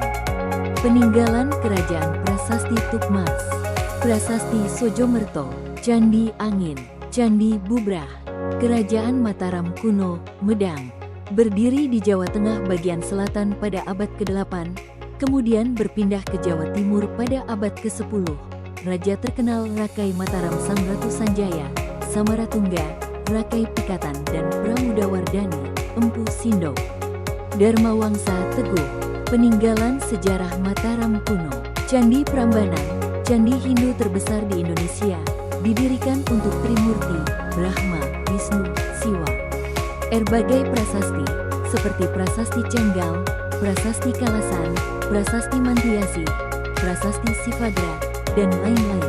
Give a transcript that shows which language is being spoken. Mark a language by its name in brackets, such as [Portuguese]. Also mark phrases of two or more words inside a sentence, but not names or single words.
[Indonesian] Peninggalan kerajaan Prasasti Tukmas, Prasasti Sojomerto, Candi Angin, Candi Bubrah. Kerajaan Mataram kuno, Medang, berdiri di Jawa Tengah bagian selatan pada abad ke-8, kemudian berpindah ke Jawa Timur pada abad ke-10. Raja terkenal Rakai Mataram Sang Ratu Sanjaya, Samaratungga, Rakai Pikatan, dan Pramudawardhani, Empu Sindok. Dharma Wangsa Teguh, peninggalan sejarah Mataram kuno. Candi Prambanan, candi Hindu terbesar di Indonesia, didirikan untuk Trimurti, Brahma, Wisnu, Siwa. Berbagai prasasti, seperti Prasasti Cenggal, Prasasti Kalasan, Prasasti Mantiasi, Prasasti Sivagra, dan lain-lain.